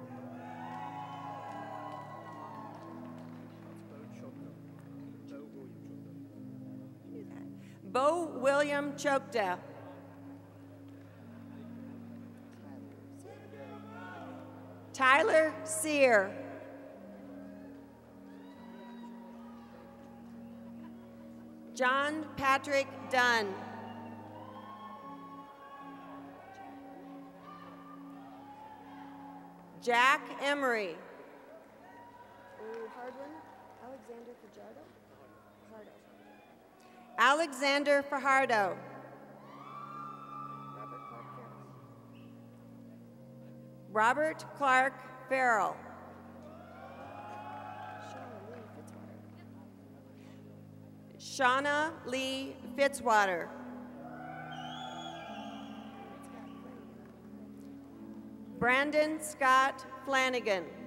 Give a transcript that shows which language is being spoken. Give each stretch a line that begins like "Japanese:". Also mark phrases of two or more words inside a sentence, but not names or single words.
English: Bo William Chokda. Tyler Sear. John Patrick Dunn. Jack Emery. Hard one. Alexander Fajardo. Fajardo. Alexander Fajardo. Robert Clark Farrell. Robert Clark Farrell. Shauna Lee Fitzwater. Shauna Lee Fitzwater. Brandon Scott Flanagan.